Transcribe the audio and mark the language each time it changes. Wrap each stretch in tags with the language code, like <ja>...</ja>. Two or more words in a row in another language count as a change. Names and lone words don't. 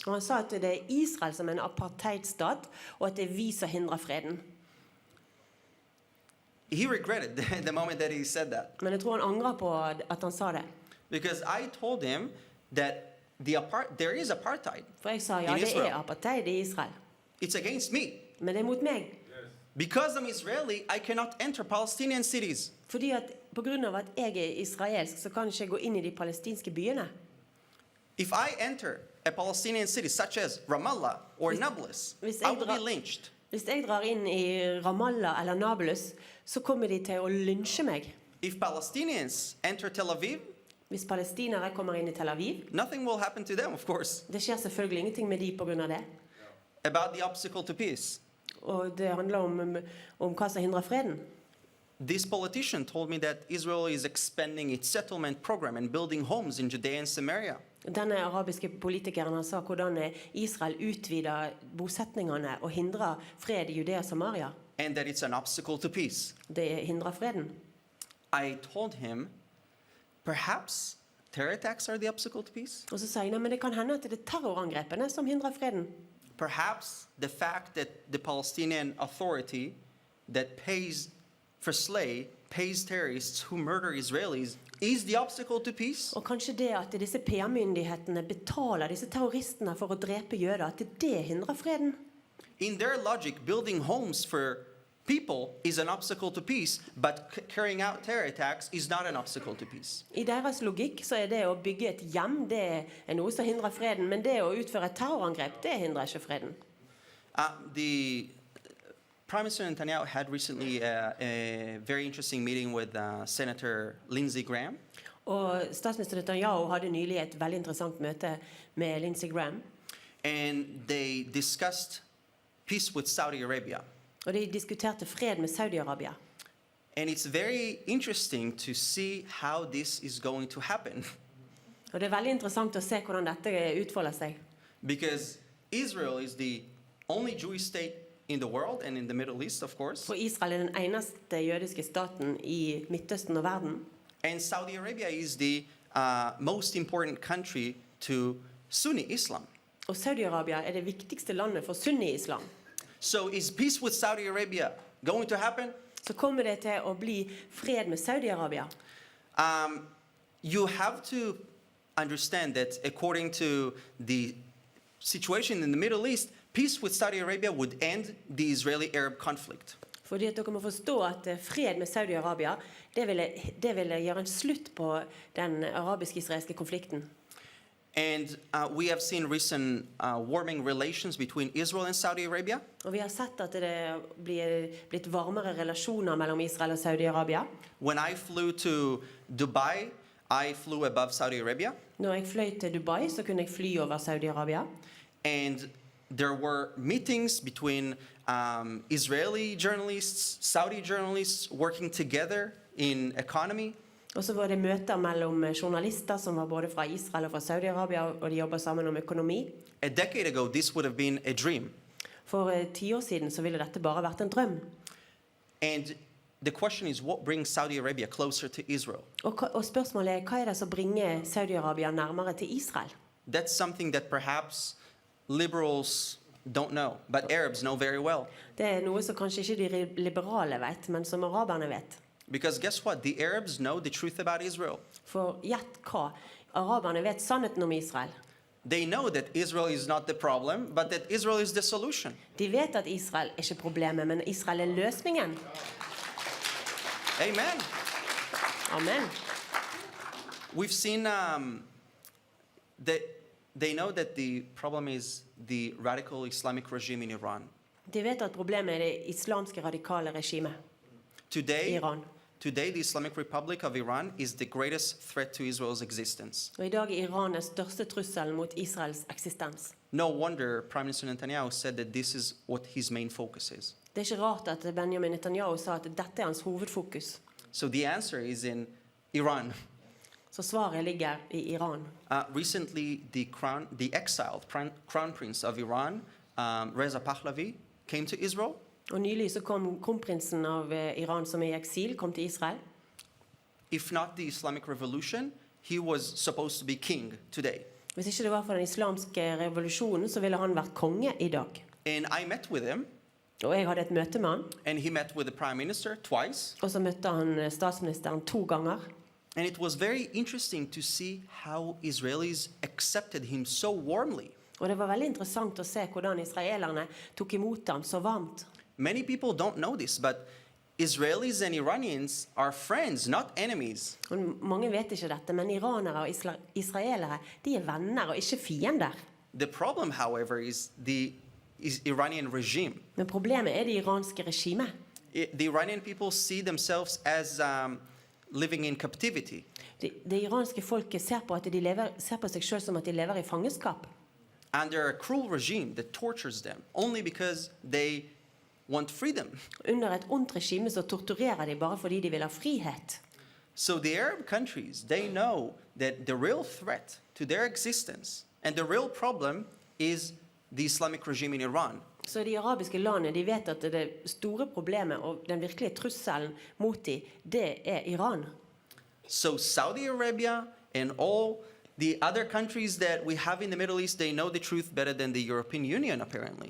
<no>Og han sa at det er Israel som er en apartheidstat, og at det er vi som hindrer freden.</no> <en>He regretted the moment that he said that.</en> <no>Men jeg tror han angrer på at han sa det.</no> <en>Because I told him that there is apartheid.</en> <no>For jeg sa ja,</no> <en>In</en> <no>det</no> <en>Israel.</en> <no>er apartheid i Israel.</no> <en>It's against me.</en> <no>Men det er mot meg.</no> <en>Because I'm Israeli, I cannot enter Palestinian cities.</en> <no>Fordi at på grunn av at jeg er israelsk, så kan jeg ikke gå inn i de palestinske byene.</no> <en>If I enter a Palestinian city such as Ramallah or Nablus,</en> <no>hvis</no> <en>I will be lynched.</en> <no>Hvis jeg drar inn i Ramallah eller Nablus, så kommer de til å lynsje meg.</no> <en>If Palestinians enter Tel Aviv,</en> <no>Hvis palestinere kommer inn i Tel Aviv,</no> <en>nothing will happen to them, of course.</en> <no>det skjer selvfølgelig ingenting med de på grunn av det.</no> <en>About the obstacle to peace.</en> <no>Og det handler om hva som hindrer freden.</no> <en>This politician told me that Israel is expanding its settlement program and building homes in Judea and Samaria.</en> <no>Denne arabiske politikeren han sa hvordan Israel utvider bosetningene og hindrer fred i Judea og Samaria.</no> <en>And that it's an obstacle to peace.</en> <no>Det hindrer freden.</no> <en>I told him, perhaps terror attacks are the obstacle to peace.</en> <no>Og så sa jeg, nei, men det kan hende at det er terrorangrepene som hindrer freden.</no> <en>Perhaps the fact that the Palestinian Authority that pays for pays terrorists who murder Israelis is the obstacle to peace.</en> <no>Og kanskje det at disse PR-myndighetene betaler disse terroristene for å drepe jøder, at det hindrer freden.</no> <en>In their logic, building homes for people is an obstacle to peace, but carrying out terror attacks is not an obstacle to peace.</en> <no>I deres logikk så er det å bygge et hjem, det er noe som hindrer freden, men det å utføre et terrorangrep, det hindrer ikke freden.</no> <en>The Prime Minister Netanyahu had recently a very interesting meeting with Senator Lindsey Graham.</en> <no>Og statsminister Netanyahu hadde nylig et veldig interessant møte med Lindsey Graham.</no> <en>And they discussed peace with Saudi Arabia.</en> <no>Og de diskuterte fred med Saudi-Arabia.</no> <en>And it's very interesting to see how this is going to happen.</en> <no>Og det er veldig interessant å se hvordan dette utfolder seg.</no> <en>Because Israel is the only Jewish state in the world and in the Middle East, of course.</en> <no>For Israel er den eneste jødiske staten i Midtøsten og verden.</no> <en>And Saudi Arabia is the most important country to Sunni Islam.</en> <no>Og Saudi-Arabia er det viktigste landet for sunni-islam.</no> <en>So is peace with Saudi Arabia going to happen?</en> <no>Så kommer det til å bli fred med Saudi-Arabia.</no> <en>You have to understand that according to the situation in the Middle East, peace with Saudi Arabia would end the Israeli-Arab conflict.</en> <no>Fordi at dere må forstå at fred med Saudi-Arabia, det ville gjøre en slutt på den arabisk-israelske konflikten.</no> <en>And we have seen recent warming relations between Israel and Saudi Arabia.</en> <no>Og vi har sett at det blitt varmere relasjoner mellom Israel og Saudi-Arabia.</no> <en>When I flew to Dubai, I flew above Saudi Arabia.</en> <no>Når jeg fløy til Dubai, så kunne jeg fly over Saudi-Arabia.</no> <en>And there were meetings between Israeli journalists, Saudi journalists working together in economy.</en> <no>Og så var det møter mellom journalister som var både fra Israel og fra Saudi-Arabia, og de jobber sammen om økonomi.</no> <en>A decade ago, this would have been a dream.</en> <no>For 10 år siden så ville dette bare vært en drøm.</no> <en>And the question is, what brings Saudi Arabia closer to Israel?</en> <no>Og spørsmålet er, hva er det som bringer Saudi-Arabia nærmere til Israel?</no> <en>That's something that perhaps liberals don't know, but Arabs know very well.</en> <no>Det er noe som kanskje ikke de liberale vet, men som araberne vet.</no> <en>Because guess what? The Arabs know the truth about Israel.</en> <no>For gjett hva? Araberne vet sannheten om Israel.</no> <en>They know that Israel is not the problem, but that Israel is the solution.</en> <no>De vet at Israel er ikke problemet, men Israel er løsningen.</no> <en>Amen.</en> <no>Amen.</no> <en>We've seen that they know that the problem is the radical Islamic regime in Iran.</en> <no>De vet at problemet er det islamske radikale regimet i</no> <en>Today,</en> <no>Iran.</no> <en>the Islamic Republic of Iran is the greatest threat to Israel's existence.</en> <no>Og i dag er Iran den største trusselen mot Israels eksistens.</no> <en>No wonder Prime Minister Netanyahu said that this is what his main focus is.</en> <no>Det er ikke rart at Benjamin Netanyahu sa at dette er hans hovedfokus.</no> <en>So the answer is in Iran.</en> <no>Så svaret ligger i Iran.</no> <en>Recently, the exiled crown prince of Iran, Reza Pahlavi, came to Israel.</en> <no>Og nylig så kom kronprinsen av Iran som er i eksil, kom til Israel.</no> <en>If not the Islamic Revolution, he was supposed to be king today.</en> <no>Hvis ikke det var for den islamske revolusjonen, så ville han vært konge i dag.</no> <en>And I met with him,</en> <no>Og jeg hadde et møte med han,</no> <en>and he met with the prime minister twice.</en> <no>og så møtte han statsministeren 2 ganger.</no> <en>And it was very interesting to see how Israelis accepted him so warmly.</en> <no>Og det var veldig interessant å se hvordan israelerne tok imot ham så varmt.</no> <en>Many people don't know this, but Israelis and Iranians are friends, not enemies.</en> <no>Og mange vet ikke dette, men iranere og israelere, de er venner og ikke fiender.</no> <en>The problem, however, is the Iranian regime.</en> <no>Men problemet er det iranske regimet.</no> <en>The Iranian people see themselves as living in captivity.</en> <no>Det iranske folket ser på seg selv som at de lever i fangenskap.</no> <en>Under a cruel regime that tortures them only because they want freedom.</en> <no>Under et ondt regime så torturerer de bare fordi de vil ha frihet.</no> <en>So the Arab countries, they know that the real threat to their existence and the real problem is the Islamic regime in Iran.</en> <no>Så de arabiske landene, de vet at det store problemet og den virkelige trusselen mot dem, det er Iran.</no> <en>So Saudi Arabia and all the other countries that we have in the Middle East, they know the truth better than the European Union, apparently.</en>